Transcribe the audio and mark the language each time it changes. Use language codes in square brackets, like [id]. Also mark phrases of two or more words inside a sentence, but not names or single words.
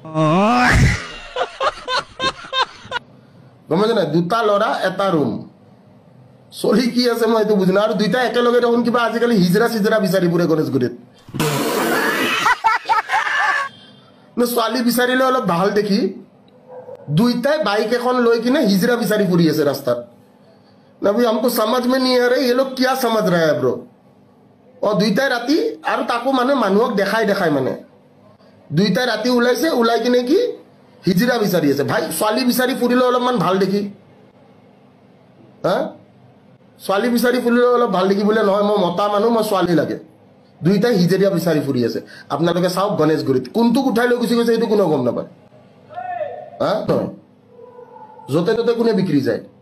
[as] গম পাইছে নাই দুটা ল'ৰা এটা ৰুম চলি কি আছে মই এইটো বুজি না আৰু দুইটা একেলগে দেখোন কিবা আজিকালি হিজৰা চিজৰা বিচাৰি ফুৰে গণেশগুৰিত ছোৱালী বিচাৰিলে অলপ ভাল দেখি দুইটাই বাইক এখন লৈ কিনে হিজৰা বিচাৰি ফুৰি আছে ৰাস্তাত নবি [hi] हमको समझ में नहीं आ रहा ये लोग क्या समझ रहा है ब्रो [as] দুইটাই ৰাতি আৰু তাকো মানে মানুহক দেখাই দেখাই মানে দুইটাই ৰাতি ওলাইছে ওলাই কিনে কি হিজৰা বিচাৰি আছে ভাই ছোৱালী বিচাৰি ফুৰিলে অলপমান ভাল দেখি ছোৱালী বিচাৰি ফুৰিলে অলপ ভাল দেখি বোলে নহয় মই মতা মানুহ মই ছোৱালী লাগে দুইটাই হিজৰিয়া বিচাৰি ফুৰি আছে আপোনালোকে চাওক গণেশগুৰিত কোনটোক উঠাই লৈ গুচি গৈছে এইটো কোনো গম নাপায় নহয় য'তে ত'তে কোনে বিক্ৰী যায়